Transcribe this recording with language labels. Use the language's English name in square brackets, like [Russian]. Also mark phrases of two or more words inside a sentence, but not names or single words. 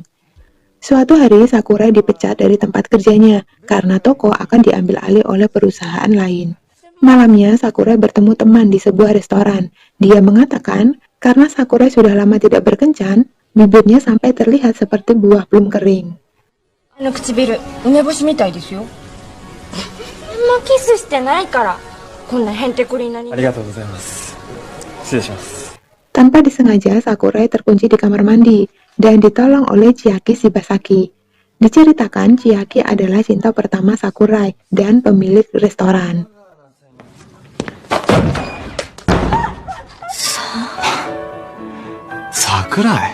[Indonesian] Suatu hari, Sakurai dipecat dari tempat kerjanya karena toko akan diambil alih oleh perusahaan lain. Malamnya, Sakurai bertemu teman di sebuah restoran. Dia mengatakan, karena Sakurai sudah lama tidak berkencan, bibirnya sampai terlihat seperti buah plum kering. [Japanese] 唇、梅干しみたいですよ。もうキスしてないから、こんなへんてこりんなに。ありがとうございます。失礼します。 [Indonesian] Tanpa disengaja, Sakurai terkunci di kamar mandi dan ditolong oleh Chiaki Shibasaki. Diceritakan, Chiaki adalah cinta pertama Sakurai dan pemilik restoran. Sakurai?